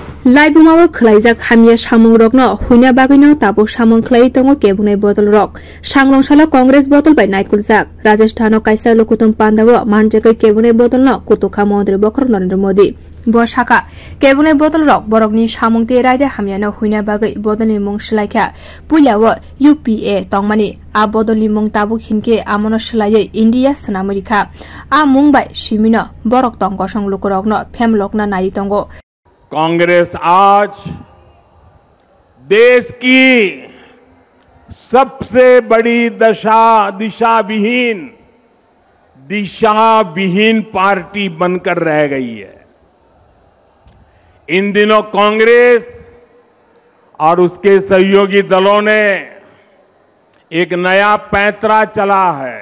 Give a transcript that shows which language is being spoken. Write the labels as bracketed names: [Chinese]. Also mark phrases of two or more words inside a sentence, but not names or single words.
[Bodo] लाइबुमाबो खलाइजाक हामिया सामुं रकनो हुइना बागैनो ताबो सामुं खलाई तंगो केबुंनाय बदल रक सांलंसालो कांग्रेस बदल बाय नाइकुलजाक राजस्थानो काइसा लोकुतुम पान्दावो मानजेकै केबुंनाय बदलनो कुतुखा मन्त्री बखर नरेन्द्र मोदी बसाका केबुंनाय बदल रक बरकनि सामुं ते रायदे हामियानो हुइना बागै बदलनि मुं सलाइखा पुइलावो यूपीए तंगमानि आ बदलनि मुं ताबु खिनके आमनो सलायै इंडिया सनामरिखा आ मुं बाय सिमिनो बरक तंगसं लुकरकनो फेमलकना नाइ तंगो [Hindi] कांग्रेस आज देश की सबसे बड़ी दिशा विहीन पार्टी बनकर रह गई है। इन दिनों कांग्रेस और उसके सहयोगी दलों ने एक नया पैंतरा चला है।